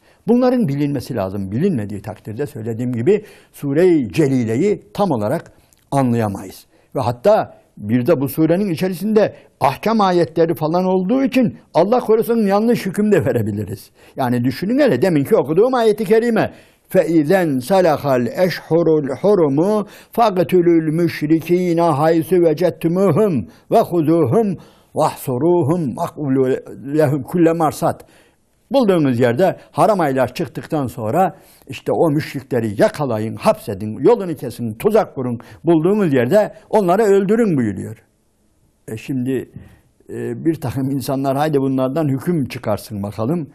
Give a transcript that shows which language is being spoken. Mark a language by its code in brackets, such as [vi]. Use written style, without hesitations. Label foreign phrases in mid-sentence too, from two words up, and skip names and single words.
[tr] Bunların bilinmesi lazım. Bilinmediği takdirde söylediğim gibi Sure-i Celile'yi tam olarak anlayamayız. Ve hatta bir de bu surenin içerisinde ahkam ayetleri falan olduğu için Allah korusun yanlış hüküm de verebiliriz. Yani düşünün hele deminki okuduğum ayeti kerime. [ar] فَاِذَنْ سَلَخَ الْاَشْحُرُ الْحُرُمُ فَقْتُلُوا الْمُشْرِك۪ينَ حَيْسُ وَجَدْتُمُوهُمْ وَخُذُوهُمْ وَاحْصُرُوهُمْ وَقُولُوا لَهُمْ كُلَّ مَرْصَدٍ. [tr] Bulduğunuz yerde haram aylar çıktıktan sonra işte o müşrikleri yakalayın, hapsedin, yolunu kesin, tuzak kurun. Bulduğunuz yerde onları öldürün buyuruyor. Şimdi bir takım insanlar haydi bunlardan hüküm çıkarsın bakalım.